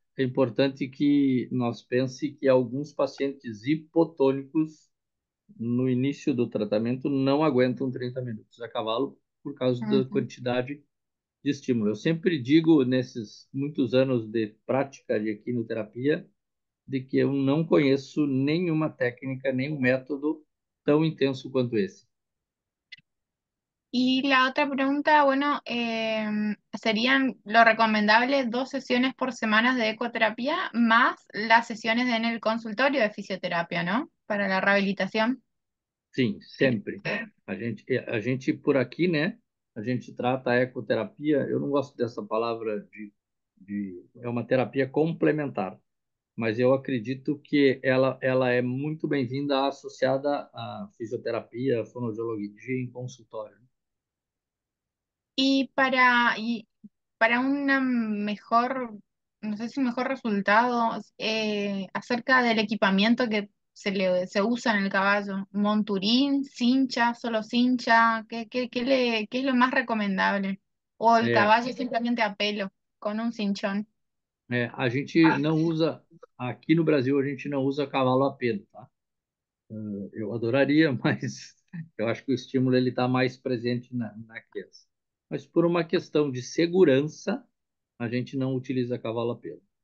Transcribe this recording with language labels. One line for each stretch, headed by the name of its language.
Portuguese: é importante que nós pense que alguns pacientes hipotônicos, no início do tratamento, não aguentam 30 minutos a cavalo por causa da Ujú. quantidade de estímulo. Eu sempre digo, nesses muitos anos de prática de equinoterapia, de que eu não conheço nenhuma técnica, nenhum método tão intenso quanto esse.
Spanish: Y la otra pregunta, bueno, serían lo recomendable 2 sesiones por semana de ecoterapia más las sesiones en el consultorio de fisioterapia, ¿no? Para la rehabilitación.
Portuguese: Sim, sempre. A gente por aqui, né? A gente trata a ecoterapia. Eu não gosto dessa palavra é uma terapia complementar, mas eu acredito que ela é muito bem-vinda associada à fisioterapia, fonoaudiologia em consultório.
Spanish: Y para una mejor, no sé si mejor resultado, acerca del equipamiento que se usa en el caballo, monturín, cincha, solo cincha, ¿qué es lo más recomendable? O el É, caballo simplemente a pelo, con un cinchón.
Portuguese: a gente não usa, aqui no Brasil, a gente não usa cavalo a pelo, tá? Eu adoraria, mas eu acho que o estímulo ele está mais presente na criança. Mas por uma questão de segurança, a gente não utiliza cavalo a pelo.